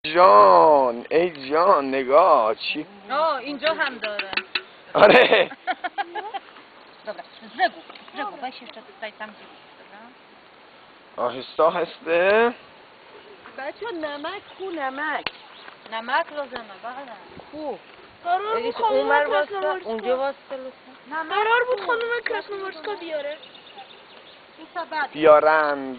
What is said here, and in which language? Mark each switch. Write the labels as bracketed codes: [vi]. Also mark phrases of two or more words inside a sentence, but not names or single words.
[fa] جان ای جان نگاه چی؟ اینجا هم داره. آره. [pl] Dobra, z brzegu, weź jeszcze tutaj tam gdzie dobra. [fa] آهسته آهسته. بچه نمک خو نمک نمک لازمه بله. خو قرار بود خانوم کراسنوورسکا قرار بود خانوم کراسنوورسکا بیاره بیارند.